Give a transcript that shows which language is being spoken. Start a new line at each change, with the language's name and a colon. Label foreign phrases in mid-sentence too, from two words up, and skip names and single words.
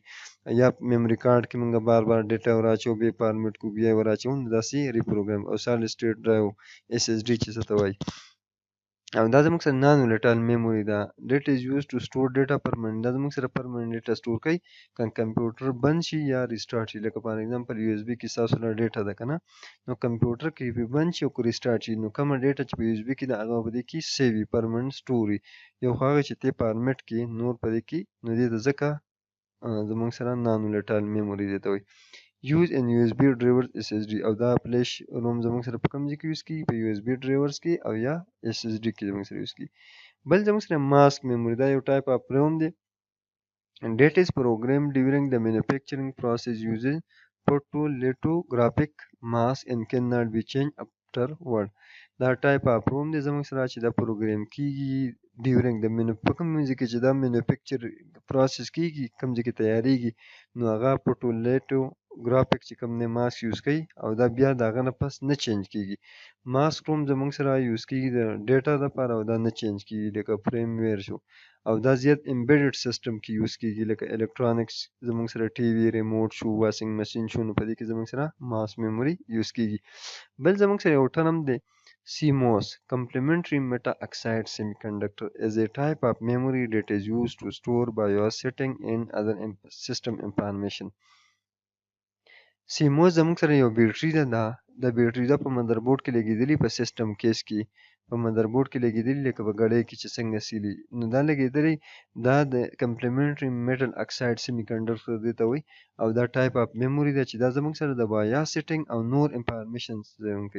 Pashto: یا میموري کارت کې موږ بار بار ډیټا وراچوو بیا یې فارمیټ کوو بیا یې وراچوو نو داسې ریپروګرام او سالډ سټیټ ډرایو SSD چې څه ته وایي. او دا زموږ سره
English: non volatile memory
Pashto: ده
English: that is used to store data permanent.
Pashto: دا زموږ سره
English: permanent data
Pashto: سټور کوي که کمپیوټر بند شي یا ریسټارټ شي لکه
English: for example
Pashto: USB کې ستاسو سره ډیټا ده که نه نو کمپیوټر کې پې بند شي او که ریسټارټ شي نو کومه ډیټا چې په USB کې ده هغه په دې کې سیو وي permanent سټور وي یو خو هغه چې ته فارمیټ کې نور په دې کې نو دې ته ځکه زموږ سره
English: non volatile memory
Pashto: دې ته وایي.
English: use in USB drivers SSD
Pashto: او دا فلیش روم زموږ سره په کوم ځای کې یوز کیږي په USB ډرایورز کې او یا SSD کې زموږ سره یوز کیږي. بل زموږ سره
English: mask memory
Pashto: دا یو
English: type of ROM
Pashto: دی
English: and that is programmed during the manufacturing process using photolithographic mask and cannot be changed afterward.
Pashto: دا
English: type of ROM
Pashto: دی زموږ سره چې دا پروګرام کیږي ډیورنګ د په کوم ځای کې چې دا
English: manufacture process
Pashto: کیږي کوم ځای کې تیاریږي نو هغه ګرافیک چې کوم دی ماسک یوز کوي او دا بیا د هغه نه پس نه چینج کیږي.
English: mask ROM
Pashto: زموږ سره یوز کیږي د ډیټا لپاره او دا نه چینج کیږي لکه فریم ویر شو او دا زیات
English: embedded system
Pashto: کې یوز کیږي لکه الکترونکس زموږ سره
English: TV remote
Pashto: شو
English: washing machine
Pashto: شو نو په دې کې زموږ سره
English: mask memory
Pashto: یوز کیږي. بل زموږ سره یو ټرم دی
English: CMOS complementary metal oxide semiconductor is a type of memory that is used to store BIOS setting and other system information.
Pashto: CMOS زموږ سره یو بیټري ده د بیټري دا په مدربورډ کې لګېدلې په
English: system case
Pashto: کې په مدربورډ کې لګېدلې لکه په ګړۍ کې چې څنګه سیلي نو دا لګېدلې دا د
English: complementary metal oxide semi conductor
Pashto: دې ته وایي او دا
English: type of memory
Pashto: ده چې دا زموږ سره د
English: BIOS setting
Pashto: او نور انفارمیشن کوي.